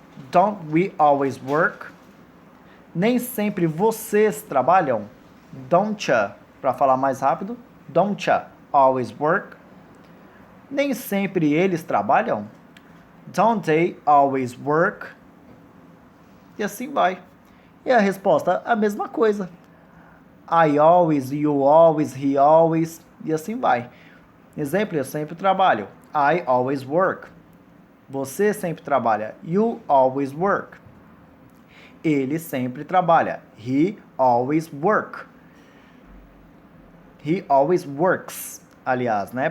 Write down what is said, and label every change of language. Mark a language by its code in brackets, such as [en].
[en] Don't we always work? [pt] Nem sempre vocês trabalham. [en] Don't ya, [pt] para falar mais rápido. [en] Don't ya always work? [pt] Nem sempre eles trabalham. [en] Don't they always work? [pt] E assim vai. E a resposta, a mesma coisa. [en] I always, you always, he always, [pt] e assim vai. Exemplo, eu sempre trabalho. [en] I always work. [pt] Você sempre trabalha. [en] You always work. [pt] Ele sempre trabalha. [en] He always work. He always works, [pt] aliás, né?